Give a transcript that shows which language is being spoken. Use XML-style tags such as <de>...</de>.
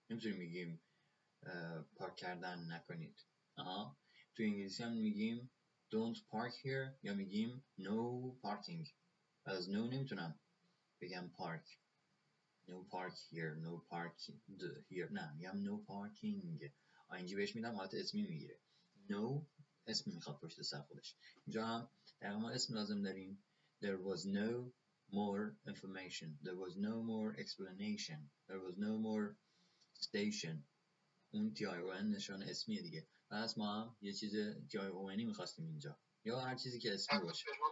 <fa>نمیتونیم میگیم پارک کردن نکنید. تو انگلیسی هم میگیم</fa> <en>don't park here</en> <fa>یا میگیم</fa> <en>no parking.</en> <fa>از no نمیتونم بگم park.</fa> <en>no park here, no park here.</en> <fa>نه میگم</fa> <en>no parking.</en> <fa>اینجا بهش میدم حالت اسمی میگیره. no اسم میخواد پشت سر خودش. اینجا هم در ما اسم لازم داریم.</fa> <en>There was no more information. There was no more explanation. There was no more station.</en> <fa>اون TION نشان اسمیه دیگه. پس ما هم یه چیز TIONی میخواستیم اینجا یا هر چیزی که اسمی باشه.</fa>